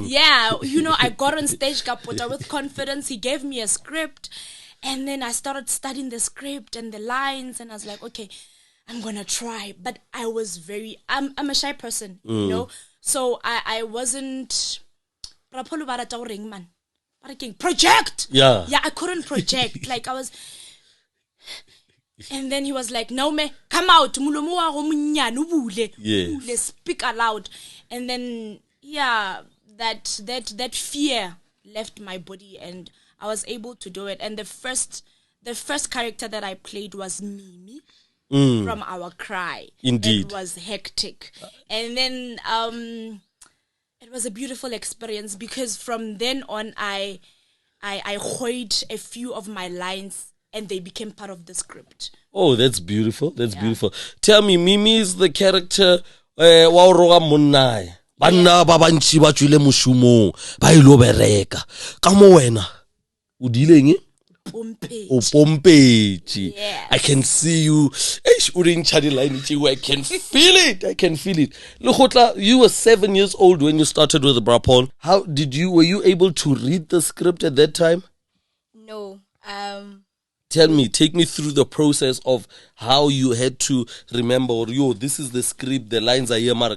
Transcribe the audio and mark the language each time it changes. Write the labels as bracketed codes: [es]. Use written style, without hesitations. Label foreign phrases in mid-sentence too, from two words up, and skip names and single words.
[en] Yeah, you know, I got on stage, got put her with confidence. He gave me a script. And then I started studying the script and the lines. And I was like, okay, I'm going to try. But I was I'm a shy person, you know? So I wasn't, Bra Paul [nso] barata o reng [en] man. Project! Yeah. Yeah, I couldn't project. Like I was... And then he was like, Naume, come out. [nso] Mulomo wa go monyane o bule. Bule, [en] speak aloud. And then, yeah, that fear left my body and I was able to do it. And the first character that I played was Mimi from Our Cry. Indeed. It was hectic. And then it was a beautiful experience because from then on I heard a few of my lines and they became part of the script. Oh, that's beautiful. That's beautiful. Tell me, Mimi is the character [nso] wa o roga monna. Banna ba bantshi ba tswile moshumong ba ilo bereka. Ka mo wena o dileng? O pompetši. [en] Yes. I can see you. I can feel it. I can feel it. Lekgotla, you were 7 years old when you started with the Bra Paul. Were you able to read the script at that time? No. Tell me, take me through the process of how you had to remember, this is the script, the lines are here.